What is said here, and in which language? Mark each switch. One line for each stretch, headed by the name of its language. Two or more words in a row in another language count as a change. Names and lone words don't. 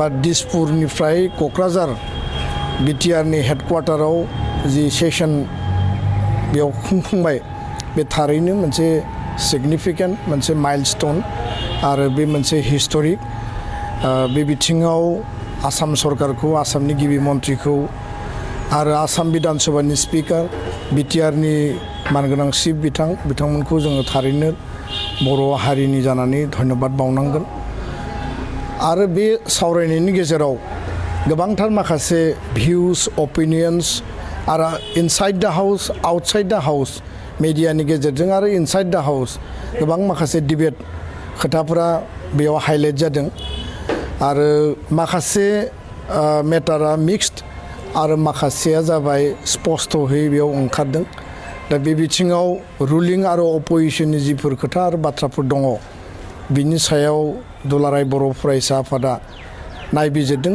Bodo: दिसपुरनिफ्राय क'क्राझार बिटिआरनि हेडक्वार्टाराव जि सेसन बेयाव खुंफुंबाय बे थारैनो मोनसे सिगनिफिकेन्ट मोनसे माइलस्टोन आरो बे मोनसे हिस्टरिक बे बिथिङाव आसाम सरकारखौ आसामनि गिबि मन्थ्रिखौ आरो आसाम बिधान सभानि स्पिकार बिटिआरनि मानगोनां चिफ बिथांमोनखौ जोङो थारैनो बर' हारिनि जानानै धन्यबाद बावनांगोन। आरो बे सावरायनायनि गेजेराव गोबांथार माखासे
English: views opinions
Bodo: आरो
English: inside the house outside the house
Bodo: मिडियानि गेजेरजों आरो
English: inside the house
Bodo: गोबां माखासे डिबेट खोथाफोरा बेयाव हाइलाइट जादों आरो माखासे मेटारा मिक्सड आरो माखासेया जाबाय स्पष्टहै बेयाव ओंखारदों। दा बे बिथिङाव रुलिं आरो अपोजिशननि जिफोर खोथा आरो बाथ्राफोर दङ बिनि सायाव दुलाराय बर' फरायसा आफादा नायबिजिरदों।